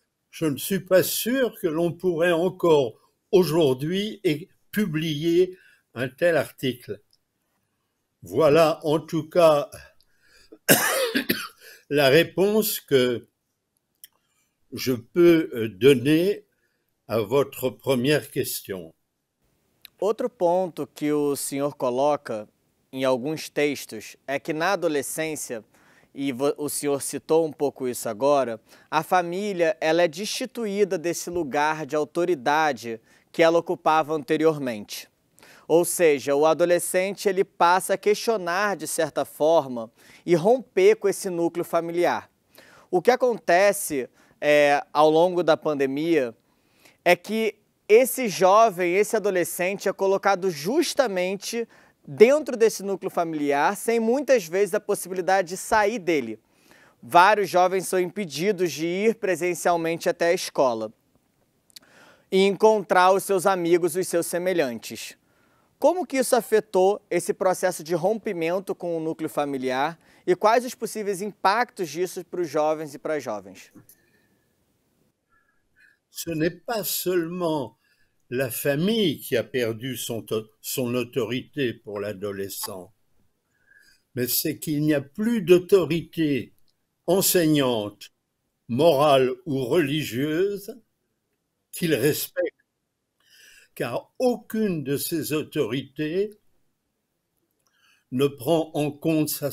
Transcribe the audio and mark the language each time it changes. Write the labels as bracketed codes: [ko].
[fr] Je ne suis pas sûr que l'on pourrait encore aujourd'hui publier un tel article. Voilà en tout cas la réponse que je peux donner à votre première question. [pt] Outro ponto que o senhor coloca em alguns textos é que na adolescência, e o senhor citou um pouco isso agora, a família ela é destituída desse lugar de autoridade que ela ocupava anteriormente. Ou seja, o adolescente ele passa a questionar de certa forma e romper com esse núcleo familiar. O que acontece ao longo da pandemia é que esse jovem, esse adolescente é colocado justamente dentro desse núcleo familiar, sem muitas vezes a possibilidade de sair dele. Vários jovens são impedidos de ir presencialmente até a escola e encontrar os seus amigos, os seus semelhantes. Como que isso afetou esse processo de rompimento com o núcleo familiar e quais os possíveis impactos disso para os jovens e para as jovens? [fr] Ce n'est pas seulement la famille qui a perdu son autorité pour l'adolescent, mais c'est qu'il n'y a plus d'autorité enseignante, morale ou religieuse qu'il respecte, car aucune de ces autorités ne prend en compte